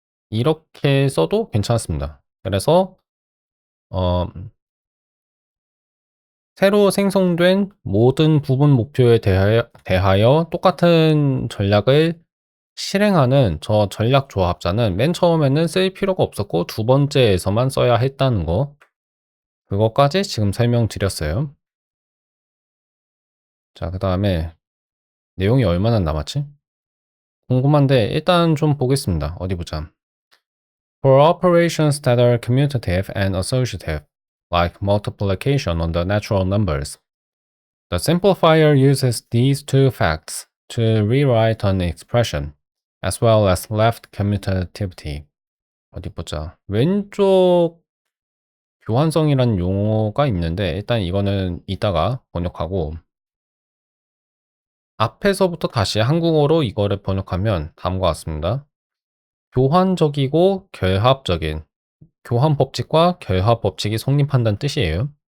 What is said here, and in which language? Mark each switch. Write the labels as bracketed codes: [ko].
[ko] 이렇게 써도 괜찮습니다. 그래서 어, 새로 생성된 모든 부분 목표에 대하여 똑같은 전략을 실행하는 저 전략 조합자는 맨 처음에는 쓸 필요가 없었고 두 번째에서만 써야 했다는 거 그것까지 지금 설명드렸어요. 자, 그 다음에 내용이 얼마나 남았지? 궁금한데 일단 좀 보겠습니다. 어디 보자. [en] For operations that are commutative and associative, like multiplication on the natural numbers, the simplifier uses these two facts to rewrite an expression, as well as left commutativity. [ko] 어디 보자. 왼쪽 교환성이라는 용어가 있는데 일단 이거는 이따가 번역하고 앞에서부터 다시 한국어로 이거를 번역하면 다음과 같습니다. 교환적이고 결합적인 교환 법칙과 결합 법칙이 성립한다는 뜻이에요.